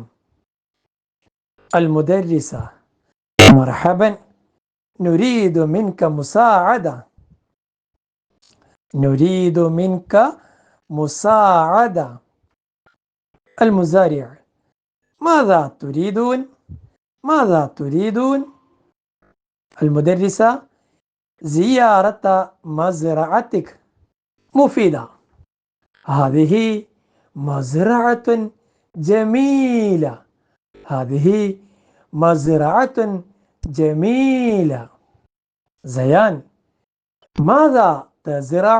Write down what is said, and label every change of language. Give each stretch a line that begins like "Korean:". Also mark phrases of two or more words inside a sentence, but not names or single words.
Arabic: المدرسة مرحبا نريد منك مساعدة. نريد منك مساعدة. المزارع ماذا تريدون. ماذا تريدون. المدرسة زيارة مزرعتك مفيدة. هذه مزرعة جميلة. هذه مزرعة جميلة. زيان ماذا تزرع؟